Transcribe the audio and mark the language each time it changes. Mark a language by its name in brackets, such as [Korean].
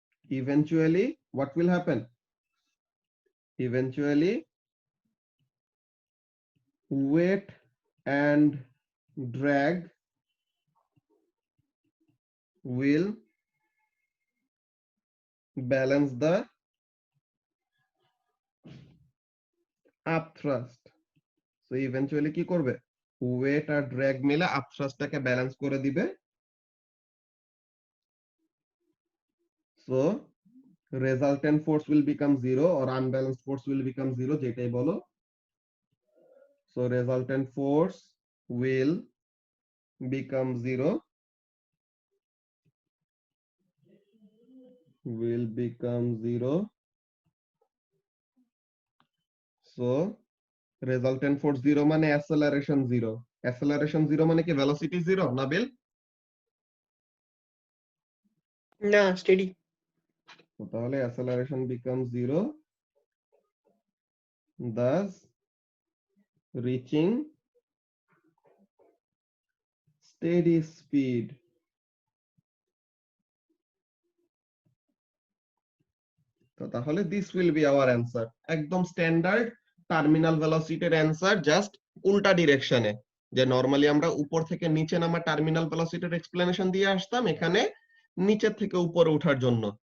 [English] Eventually what will happen, eventually weight and drag will balance the upthrust. [Bangla] So eventually কি করবে, weight আর drag মিলে upthrustটাকে balance করে দিবে। [English] So resultant force will become zero or unbalanced force will become zero, [Bangla] যেটাই বলো। [English] So resultant force will become zero, will become zero. So resultant force zero মানে acceleration zero, acceleration zero মানে কি velocity zero, Nabil? [Bangla] না, steady. [English] তাহলে acceleration becomes zero, thus reaching steady speed. [Bangla] তো তাহলে [English] this will be our answer, [Bangla] একদম standard terminal ভেলোসিটির answer, just উল্টা ডিরেকশনে। যে নরমালি আমরা উপর থেকে নিচে নামা টার্মিনাল ভেলোসিটির এক্সপ্লেনেশন দিয়ে আসতাম, এখানে নিচের থেকে উপরে ওঠার জন্য।